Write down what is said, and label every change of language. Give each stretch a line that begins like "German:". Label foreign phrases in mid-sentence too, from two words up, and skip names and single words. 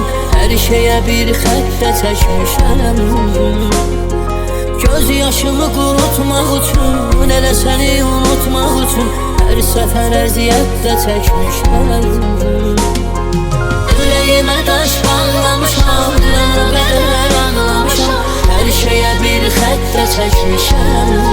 Turkish: Her şeye
Azerbaijani: bir xəttə çəkmişəm. Göz yaşımı qurutmaq üçün, elə səni unutmaq üçün hər səfər əziyyət də çəkmişəm.
Turkish: Yüreğime taş bağlamışam, dünen o kadar ağlamışam. Her şeye
Azerbaijani: bir xəttə çəkmişəm.